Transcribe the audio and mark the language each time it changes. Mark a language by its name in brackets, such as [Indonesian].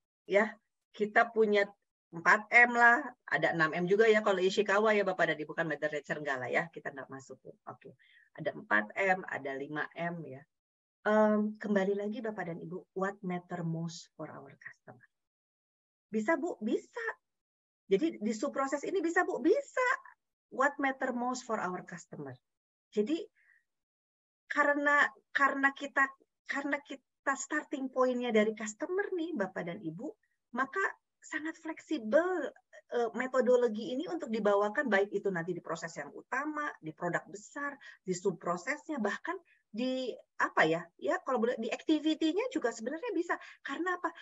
[Indonesian] Ya, kita punya 4M lah, ada 6M juga ya kalau Ishikawa ya Bapak dan Ibu, kan Mother Nature enggak lah ya, kita enggak masukin. Oke. Ada 4M, ada 5M ya. Kembali lagi Bapak dan Ibu, [English] what matter most for our customer? [Indonesian] Bisa Bu? Bisa. Jadi di subproses ini bisa Bu? Bisa. [English] What matter most for our customer? [Indonesian] Jadi karena kita starting point-nya dari customer nih Bapak dan Ibu, maka sangat fleksibel metodologi ini untuk dibawakan, baik itu nanti di proses yang utama, di produk besar, di subprosesnya, bahkan di apa ya kalau di activity-nya juga sebenarnya bisa. Karena apa?